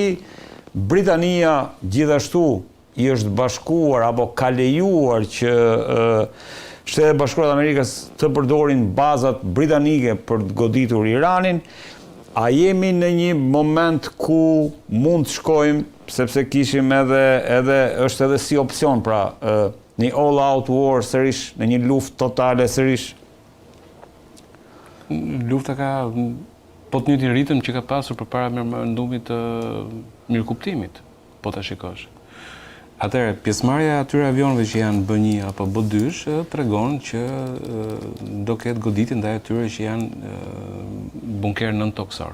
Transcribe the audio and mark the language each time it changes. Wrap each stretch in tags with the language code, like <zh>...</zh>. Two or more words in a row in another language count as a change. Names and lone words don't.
<sq>Britania gjithashtu i është bashkuar apo ka lejuar që Shtetet Bashkuara të Amerikës të përdorin bazat britanike për të goditur Iranin. A jemi në një moment ku mund të shkojmë, sepse kishim edhe është edhe si opsion, pra një</sq> <en>all out war</en> <sq>sërish, në një luftë totale sërish? Lufta ka po të njëjtin ritëm që ka pasur përpara mirëndumit të mirëkuptimit, po ta shikosh. Atëherë, pjesëmarrja e atyre avionëve që janë B1 apo B2 tregon që do ketë goditje ndaj atyre që janë bunker nën toksor.</sq>